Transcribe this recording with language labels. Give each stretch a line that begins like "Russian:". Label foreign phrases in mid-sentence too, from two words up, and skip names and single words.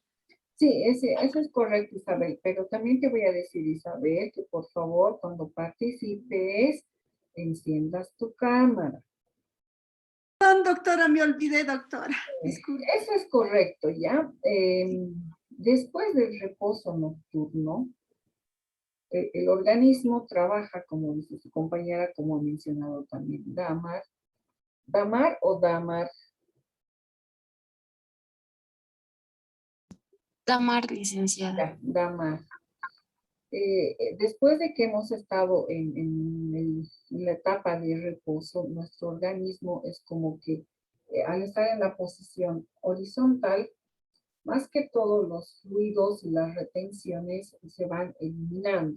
Spanish: Sí, eso es correcto, Isabel, pero también te voy a decir, Isabel, que por favor, cuando participes, enciendas tu cámara. Perdón, doctora, me olvidé, doctora. Disculpe. Eso es correcto, ¿ya? Después del reposo nocturno, el organismo trabaja, como dice su compañera, como ha mencionado también Damar. ¿Damar o Damar? Damar, licenciada. Ya, Damar. Después de que hemos estado en la etapa de reposo, nuestro organismo es como que al estar en la posición horizontal, más que todos los fluidos y las retenciones se van eliminando.